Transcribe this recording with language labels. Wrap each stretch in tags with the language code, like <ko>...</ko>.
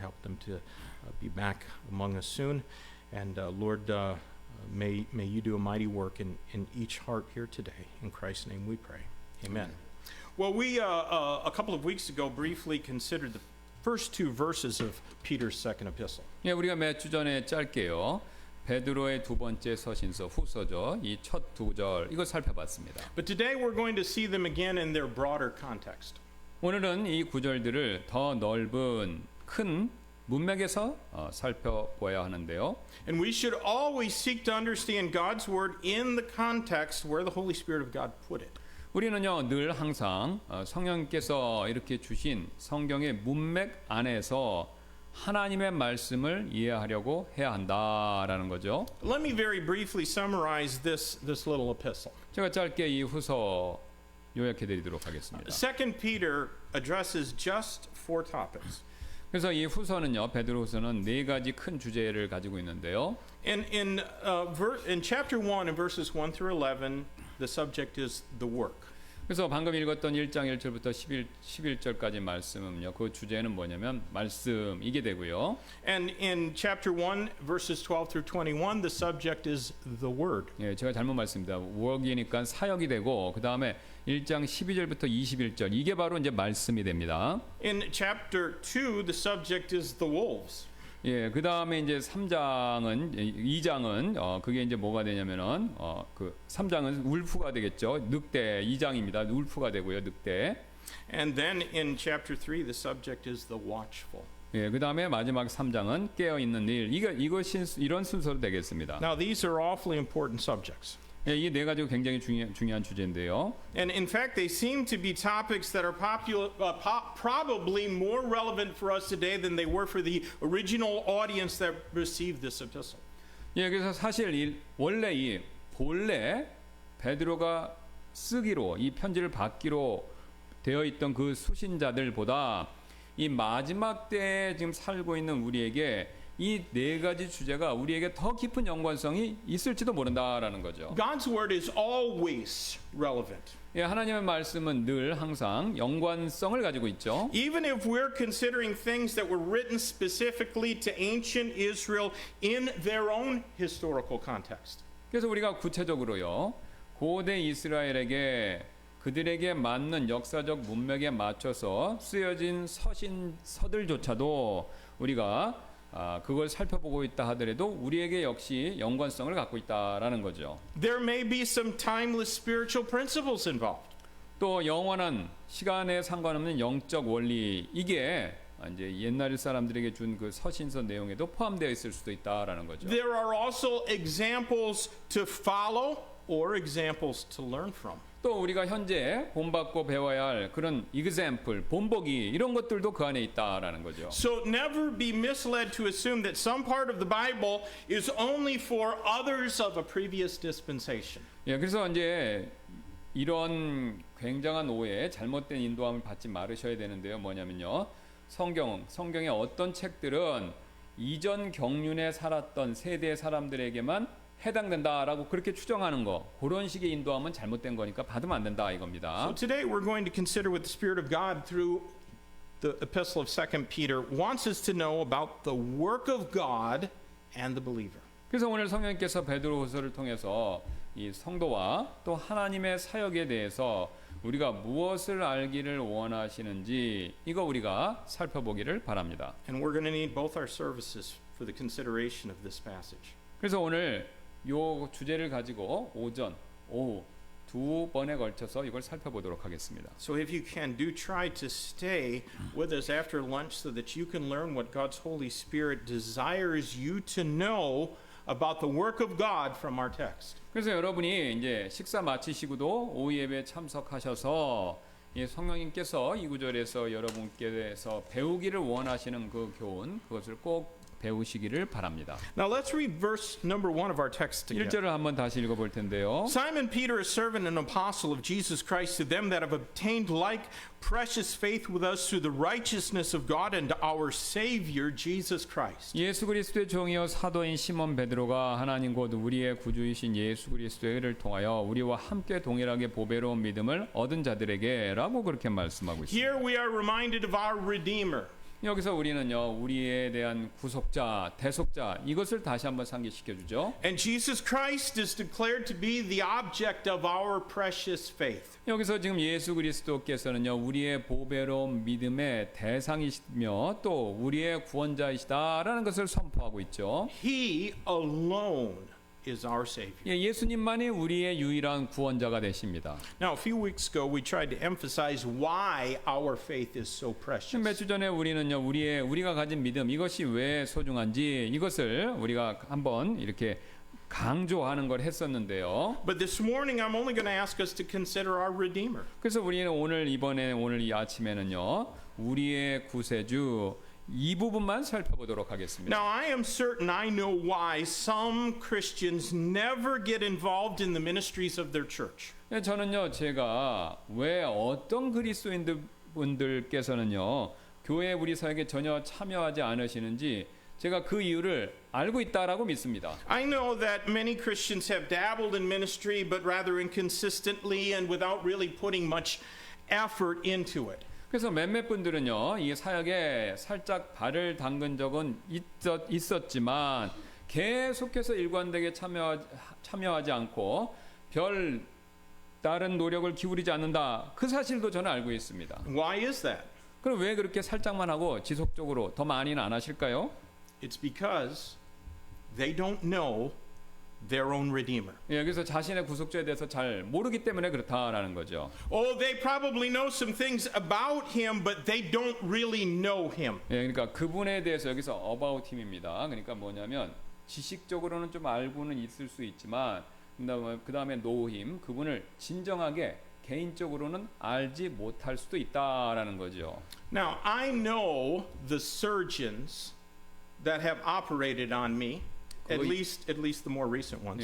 <en>Help them to be back among us soon. And Lord, may you do a mighty work in each heart here today. In Christ's name we pray. Amen. Well, we, a couple of weeks ago, briefly considered the first two verses of Peter's second epistle.</en> <ko>예, 우리가 몇 주 전에 짧게요. 베드로의 두 번째 서신서 후서죠. 이 첫 두 절 이거 살펴봤습니다.</ko> <en>But today we're going to see them again in their broader context.</en> <ko>오늘은 이 구절들을 더 넓은 큰 문맥에서 살펴보아야 하는데요.</ko> <en>And we should always seek to understand God's word in the context where the Holy Spirit of God put it.</en> <ko>우리는요 늘 항상 성령께서 이렇게 주신 성경의 문맥 안에서 하나님의 말씀을 이해하려고 해야 한다라는 거죠.</ko> <en>Let me very briefly summarize this little epistle.</en> <ko>제가 짧게 이 후서 요약해 드리도록 하겠습니다.</ko> <en>2 Peter addresses just 4 topics.</en> <ko>그래서 이 후서는요, 베드로후서는 네 가지 큰 주제를 가지고 있는데요.</ko> <en>In chapter 1 and verses 1 through 11, the subject is the work.</en> <ko>그래서 방금 읽었던 1장 1절부터 11절까지 말씀은요, 그 주제는 뭐냐면 말씀 이게 되고요.</ko> <en>And in chapter 1 verses 12 through 21, the subject is the word.</en> <ko>예, 제가 잘못 말씀드립니다. work이니까 사역이 되고 그 다음에 1장 12절부터 21절 이게 바로 이제 말씀이 됩니다.</ko> <en>In chapter 2, the subject is the wolves.</en> <ko>예, 그 다음에 이제 2장은 그게 이제 뭐가 되냐면은 그 3장은 울프가 되겠죠. 늑대 2장입니다. 울프가 되고요, 늑대.</ko> <en>And then in chapter 3, the subject is the watchful.</en> <ko>예, 그 다음에 마지막 3장은 깨어 있는 일. 이것이 이런 순서로 되겠습니다.</ko> <en>Now, these are awfully important subjects.</en> <ko>예, 이 네 가지가 굉장히 중요한 주제인데요.</ko> <en>And in fact, they seem to be topics that are probably more relevant for us today than they were for the original audience that received this epistle.</en> <ko>예, 그래서 사실 본래 베드로가 쓰기로 이 편지를 받기로 되어 있던 그 수신자들보다 이 마지막 때에 지금 살고 있는 우리에게 이 네 가지 주제가 우리에게 더 깊은 연관성이 있을지도 모른다라는 거죠.</ko> <en>God's word is always relevant.</en> <ko>예, 하나님의 말씀은 늘 항상 연관성을 가지고 있죠.</ko> <en>Even if we're considering things that were written specifically to ancient Israel in their own historical context.</en> <ko>그래서 우리가 구체적으로요, 고대 이스라엘에게 그들에게 맞는 역사적 문맥에 맞춰서 쓰여진 서들조차도 우리가 그걸 살펴보고 있다 하더라도 우리에게 역시 연관성을 갖고 있다라는 거죠.</ko> <en>There may be some timeless spiritual principles involved.</en> <ko>또 영원한 시간에 상관없는 영적 원리 이게 이제 옛날 사람들에게 준 그 서신서 내용에도 포함되어 있을 수도 있다라는 거죠.</ko> <en>There are also examples to follow or examples to learn from.</en> <ko>또 우리가 현재 본받고 배워야 할 그런 example, 본보기 이런 것들도 그 안에 있다라는 거죠.</ko> <en>So never be misled to assume that some part of the Bible is only for others of a previous dispensation.</en> <ko>예, 그래서 이제 이런 굉장한 오해, 잘못된 인도함을 받지 말으셔야 되는데요. 뭐냐면요, 성경의 어떤 책들은 이전 경륜에 살았던 세대 사람들에게만 해당된다라고 그렇게 추정하는 거, 그런 식의 인도함은 잘못된 거니까 받으면 안 된다 이겁니다.</ko> <en>So today we're going to consider what the Spirit of God through the epistle of 2 Peter wants us to know about the work of God and the believer.</en> <ko>그래서 오늘 성령님께서 베드로후서를 통해서 이 성도와 또 하나님의 사역에 대해서 우리가 무엇을 알기를 원하시는지 이거 우리가 살펴보기를 바랍니다.</ko> <en>And we're going to need both our services for the consideration of this passage.</en> <ko>그래서 오늘 요 주제를 가지고 오전, 오후 두 번에 걸쳐서 이걸 살펴보도록 하겠습니다.</ko> <en>So if you can, do try to stay with us after lunch so that you can learn what God's Holy Spirit desires you to know about the work of God from our text.</en> <ko>그래서 여러분이 이제 식사 마치시고도 오후 예배에 참석하셔서 이 성령님께서 이 구절에서 여러분께서 배우기를 원하시는 그 교훈 그것을 꼭 배우시기를 바랍니다.</ko> <en>Now let's read verse number 1 of our text together.</en> <ko>1절을 한번 다시 읽어볼 텐데요.</ko> <en>Simon Peter, a servant and apostle of Jesus Christ, to them that have obtained like precious faith with us through the righteousness of God and our Savior Jesus Christ.</en> <ko>예수 그리스도의 종이요 사도인 시몬 베드로가 하나님 곧 우리의 구주이신 예수 그리스도의 의를 통하여 우리와 함께 동일하게 보배로운 믿음을 얻은 자들에게라고 그렇게 말씀하고 있습니다.</ko> <en>Here we are reminded of our Redeemer.</en> <ko>여기서 우리는요 우리에 대한 구속자, 대속자 이것을 다시 한번 상기시켜 주죠.</ko> <en>And Jesus Christ is declared to be the object of our precious faith.</en> <ko>여기서 지금 예수 그리스도께서는요 우리의 보배로운 믿음의 대상이시며 또 우리의 구원자이시다라는 것을 선포하고 있죠.</ko> <en>He alone is our Savior.</en> <ko>예, 예수님만이 우리의 유일한 구원자가 되십니다.</ko> <en>Now, a few weeks ago, we tried to emphasize why our faith is so precious.</en> <ko>몇 주 전에 우리는요 우리가 가진 믿음 이것이 왜 소중한지 이것을 우리가 한번 이렇게 강조하는 걸 했었는데요.</ko> <en>But this morning, I'm only going to ask us to consider our Redeemer.</en> <ko>그래서 우리는 오늘 이 아침에는요 우리의 구세주 이 부분만 살펴보도록 하겠습니다.</ko> <en>Now, I am certain I know why some Christians never get involved in the ministries of their church.</en> <ko>저는요, 제가 왜 어떤 그리스도인들 분들께서는요, 교회 우리 사역에 전혀 참여하지 않으시는지 제가 그 이유를 알고 있다라고 믿습니다.</ko> <en>I know that many Christians have dabbled in ministry, but rather inconsistently and without really putting much effort into it.</en> <ko>그래서 몇몇 분들은요, 이 사역에 살짝 발을 담근 적은 있었지만 계속해서 일관되게 참여하지 않고 별 다른 노력을 기울이지 않는다. 그 사실도 저는 알고 있습니다.</ko> <en>Why is that?</en> <ko>그럼 왜 그렇게 살짝만 하고 지속적으로 더 많이는 안 하실까요?</ko> <en>It's because they don't know their own Redeemer.</en> <ko>예, 그래서 자신의 구속자에 대해서 잘 모르기 때문에 그렇다라는 거죠.</ko> <en>Oh, they probably know some things about him, but they don't really know him.</en> <ko>예, 그러니까 그분에 대해서 여기서</ko> <en>about him</en> <ko>입니다. 그러니까 뭐냐면 지식적으로는 좀 알고는 있을 수 있지만 그 다음에</ko> <en>know him,</en> <ko>그분을 진정하게 개인적으로는 알지 못할 수도 있다라는 거죠.</ko> <en>Now, I know the surgeons that have operated on me, at least the more recent ones.</en>